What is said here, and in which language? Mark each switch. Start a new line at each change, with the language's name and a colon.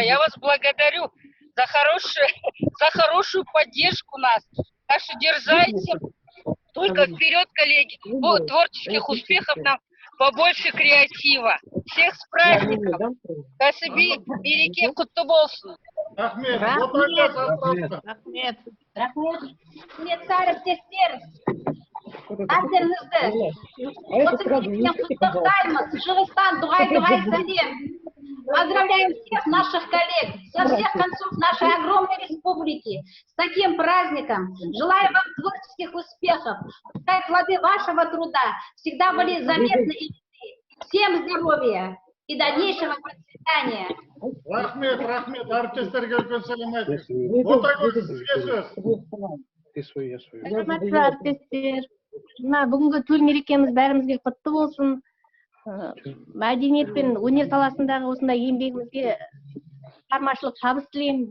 Russian: Я вас благодарю за хорошую поддержку нас. Так что дерзайте. Только вперед, коллеги. Творческих успехов нам, побольше креатива. Всех с праздником.
Kazakh: Кәсіби мереке құтты болсын. Рахмет. Рахмет. Құрметті әріптестер, әздеріңізді осы мерекемен құттықтаймыз. Шығыстан дұғай сәлем.
Russian: Поздравляем всех наших коллег со всех концов нашей огромной республики с таким праздником. Желаю вам творческих успехов. Пускай плоды вашего труда всегда были заметны и видны. Всем здоровья и дальнейшего процветания.
Kazakh: Рахмет, әріптестерге үлкен сәлем айтыңыз. Отагүл, сізге сөз.
Russian: Ты свой, я свой.
Kazakh: Құрметті әріптестер, мына бүгінгі төл мерекеміз бәрімізге құтты болсын. Мәдениет пен өнер саласындағы осындай еңбегімізге шығармашылық табыс тілеймін.